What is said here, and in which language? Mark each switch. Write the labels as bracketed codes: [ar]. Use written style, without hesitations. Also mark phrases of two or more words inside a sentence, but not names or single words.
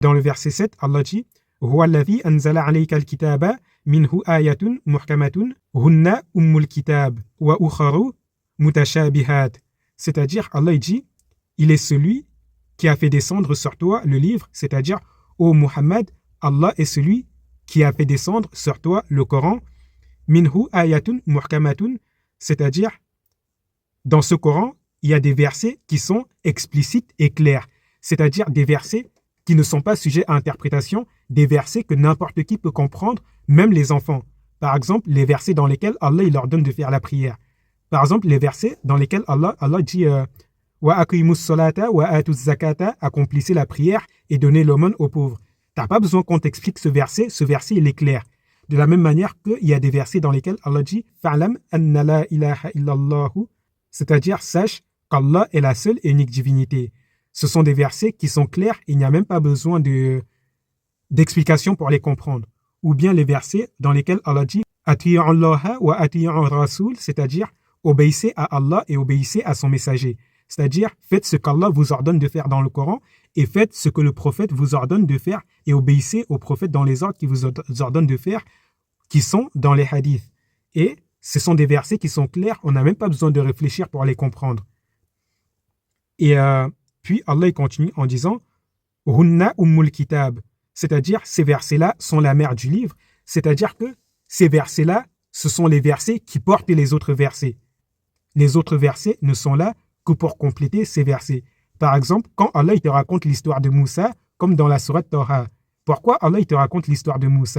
[fr] Dans le verset 7, Allah dit [ar] هو الذي أنزل عليك الكتاب منه آيات محكمات هن أم الكتاب وأخر متشابهات. [fr] C'est-à-dire, Allah dit il est celui qui a fait descendre sur toi le livre, c'est-à-dire, ô Muhammad, Allah est celui qui a fait descendre sur toi le Coran, [ar] منه آيات محكمات, [fr] c'est-à-dire, dans ce Coran, il y a des versets qui sont explicites et clairs, c'est-à-dire des versets qui ne sont pas sujets à interprétation, des versets que n'importe qui peut comprendre, même les enfants. Par exemple, les versets dans lesquels Allah il leur donne de faire la prière. Par exemple, les versets dans lesquels Allah dit [ar] وأقيموا الصلاة وآتوا الزكاة, [fr] accomplissez la prière et donnez l'aumône aux pauvres. Tu n'as pas besoin qu'on t'explique ce verset il est clair. De la même manière qu'il y a des versets dans lesquels Allah dit [ar] فاعلم أن لا إله إلا الله, [fr] c'est-à-dire sache qu'Allah est la seule et unique divinité. Ce sont des versets qui sont clairs et il n'y a même pas besoin d'explications pour les comprendre. Ou bien les versets dans lesquels Allah dit [ar] أطيعوا الله وأطيعوا الرسول, [fr] c'est-à-dire obéissez à Allah et obéissez à son messager. C'est-à-dire, faites ce qu'Allah vous ordonne de faire dans le Coran et faites ce que le prophète vous ordonne de faire et obéissez au prophète dans les ordres qu'il vous ordonne de faire, qui sont dans les hadiths. Et ce sont des versets qui sont clairs, on n'a même pas besoin de réfléchir pour les comprendre. Et puis Allah il continue en disant [ar] هن أم الكتاب, [fr] c'est-à-dire ces versets-là sont la mère du livre, c'est-à-dire que ces versets-là, ce sont les versets qui portent les autres versets. Les autres versets ne sont là que pour compléter ces versets. Par exemple, quand Allah il te raconte l'histoire de Moussa, comme dans la sourate Taha, pourquoi Allah il te raconte l'histoire de Moussa?